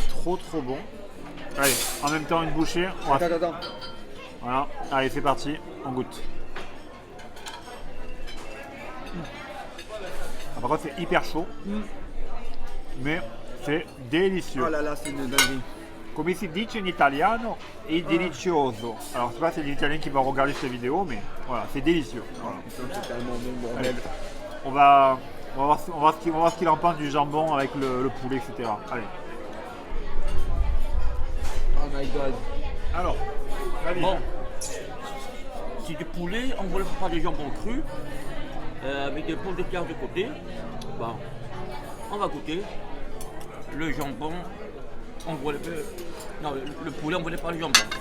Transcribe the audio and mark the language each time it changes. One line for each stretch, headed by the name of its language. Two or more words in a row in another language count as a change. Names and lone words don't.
French: C'est trop bon. Allez, en même temps une bouchée. On va- Attends. Voilà, allez c'est parti, on goûte. Ah, par contre c'est hyper chaud, mais c'est délicieux. Oh là là, c'est une dinguerie.
Italian: Come si dice in italiano, è delizioso.
French: Alors je sais pas si c'est l'italien qui va regarder cette vidéo, mais voilà, c'est délicieux. Voilà. Putain, c'est tellement bon, Allez, bordel. on va voir ce qu'il en pense du jambon avec le poulet, etc. Allez.
English: Oh my god.
French: Alors, allez. Bon, c'est du poulet, on ne pas des jambons crus, avec des pommes de terre de côté. Bon, on va goûter. Le jambon, on voit non, le poulet, on ne voulait pas le jambon.